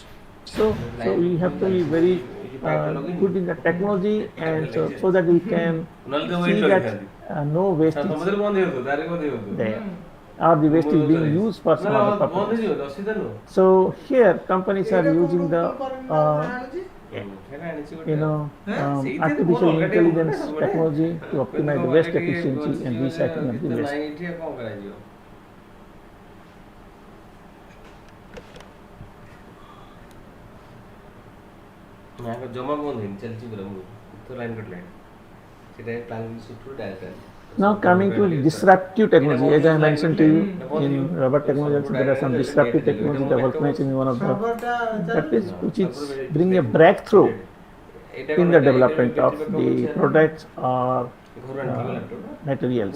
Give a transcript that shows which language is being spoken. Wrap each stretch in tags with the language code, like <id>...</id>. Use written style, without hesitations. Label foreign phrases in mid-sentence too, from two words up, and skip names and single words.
<en>So we have to be very good in the technology, and so that we can see that no waste is there. or the waste is being used for some other purpose. So here companies are using the artificial intelligence technology to optimize the waste efficiency and recycling of the waste.</en> <or>ଜମା ବନ୍ଦ ହେଇନି ଚାଲିଛି ପୁରା ମୁଁ ତ ଲାଇନ୍ କଟିଲାଣି ସେଇଟା ପ୍ଲାନ୍ ସୁଟ୍ରୁ ଡାଇରେକ୍ଟ.</or> <en>Now coming to disruptive technology, as I mentioned to you, in rubber technology also there are some disruptive technology developments in one of the that is which is bring a breakthrough in the development of the products or materials.</en>